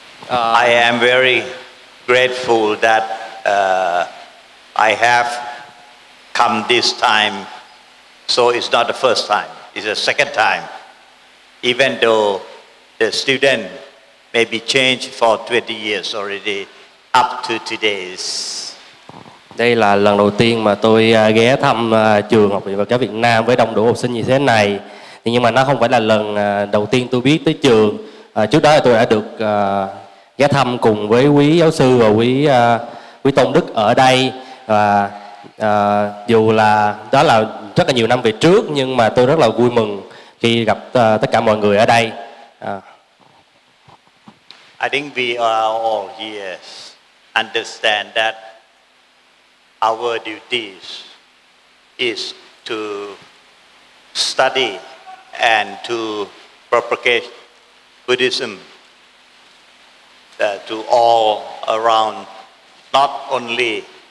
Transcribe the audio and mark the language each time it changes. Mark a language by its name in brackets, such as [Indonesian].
[English] I am very grateful that I have come this time, so it's not the first time, it's the second time. Even though the student may be changed for 20 years already, up to today's. [Vietnamese] Đây là lần đầu tiên mà tôi ghé thăm trường Học viện Phật giáo Việt Nam với đông đủ học sinh như thế này. Nhưng mà nó không phải là lần đầu tiên tôi biết tới trường. Trước đó tôi đã được ghé thăm cùng với quý giáo sư và quý tôn đức ở đây. Và dù là đó là rất là nhiều năm về trước, nhưng mà tôi rất là vui mừng khi gặp tất cả mọi người ở đây. [English] I think we are all here understand that our duties is to study and to propagate Buddhism to all around, not only